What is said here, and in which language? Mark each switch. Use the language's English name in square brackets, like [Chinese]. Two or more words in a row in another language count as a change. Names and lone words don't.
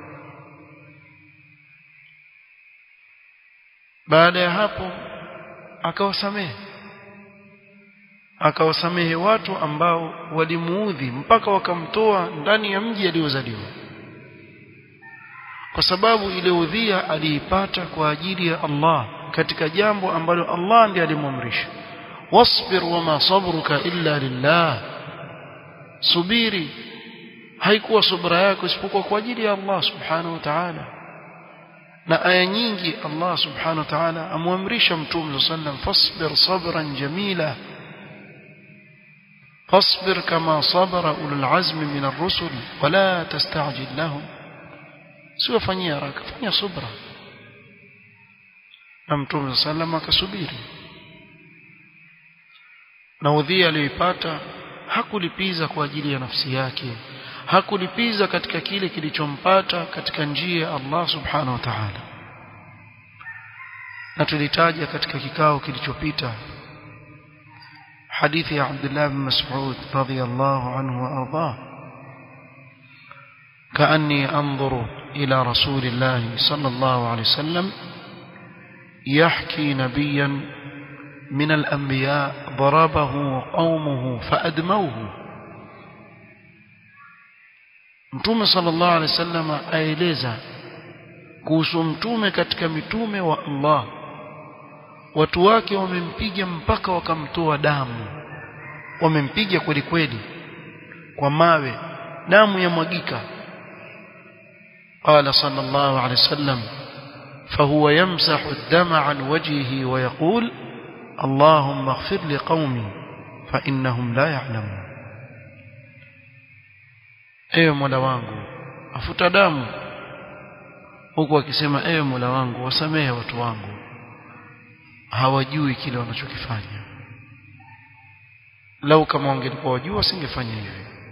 [Swahili] Baada ya hapo akawasamehe watu ambao walimuudhi mpaka wakamtoa ndani ya mji aliozaliwa, kwa sababu ile udhia aliipata kwa ajili ya Allah katika jambo ambalo Allah ndiye alimwamrisha. [Arabic] واصبر وما صبرك إلا لله, [Swahili] subiri haikuwa subra yako isipokuwa kwa ajili ya Allah [Arabic] سبحانه وتعالى. [Swahili] na aya nyingi Allah [Arabic] سبحانه وتعالى [Swahili] amwamrisha mtume sallam [Arabic] فاصبر صبرا جميلا فاصبر كما صبر أولو العزم من الرسل ولا تستعجل لهم [Swahili] sio fanyia haraka fanya subra na mtume sallam akasubiri na udhia aliyopata hakulipiza kwa ajili ya nafsi yake hakulipiza katika kile kilichompata katika njia ya Allah [Arabic] سبحانه وتعالى. [Swahili] Na tulitaja katika kikao kilichopita hadithi ya [Arabic] Abdullah bin Mas'ud رضي الله عنه وأرضا كأني أنظر إلى رسول الله صلى الله عليه وسلم يحكي نبيا من الأنبياء ضربه قومه فأدموه. [Swahili] Mtume [Arabic] صلى الله عليه وسلم [Swahili] aeleza kuhusu mtume katika mitume wa Allah watu wake wamempiga mpaka wakamtoa damu wamempiga kweli kweli kwa mawe damu yamwagika. [Arabic] قال صلى الله عليه وسلم فهو يمسح الدم عن وجهه ويقول اللهم اغفر لقومي فإنهم لا يعلمون. [Swahili] ewe Mola wangu afuta damu huku akisema ewe Mola wangu wasamehe watu wangu hawajui kile wanachokifanya. Lau kama wangelikuwa wajua wasingefanya hivi.